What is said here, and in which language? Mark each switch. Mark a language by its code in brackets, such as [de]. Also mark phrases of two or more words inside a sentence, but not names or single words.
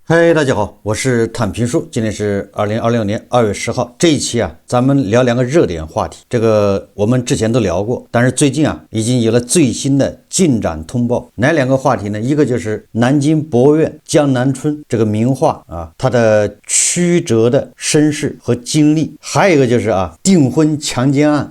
[zh] 嗨，大家好，我是坦平叔，今天是2026年2月10号。這一期咱們聊兩個熱點話題。這個我們之前都聊過，但是最近已經有了最新的進展通報。哪兩個話題呢？一個就是南京博物院江南春這個名畫它的曲折的身世和經歷，還有一個就是訂婚強姦案。